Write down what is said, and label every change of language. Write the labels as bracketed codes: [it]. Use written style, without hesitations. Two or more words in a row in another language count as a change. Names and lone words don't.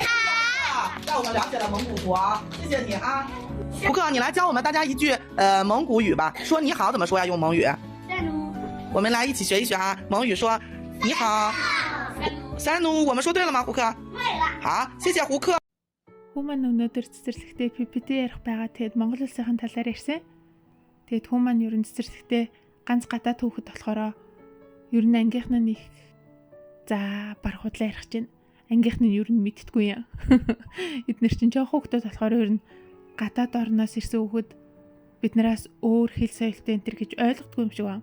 [zh] 让我们了解了蒙古国，谢谢你啊。胡克，你来教我们大家一句蒙古语吧。说你好怎么说呀？用蒙语。我们来一起学一学啊。蒙语说你好。三奴，我们说对了吗？胡克。对了。好，谢谢胡克。 [mn] Хүмүүс өнөөдөр цэцэрлэгтээ PPT ярих байгаа. Тэгэд Монгол улсын талаар ярьсан. Тэгэд хүмүүс ер нь цэцэрлэгтээ ганц гадаад хүүхэд болохоор ер нь ангийнх нь их за бар худлаа ярих чинь ангийнх нь ер нь мэдтгүй юм. Эднэр чинь жоох хүүхдүүд болохоор ер нь гадаад орноос ирсэн хүүхэд биднээс өөр хэл соёлтой энэ төр гэж ойлгодгүй юм шиг байна.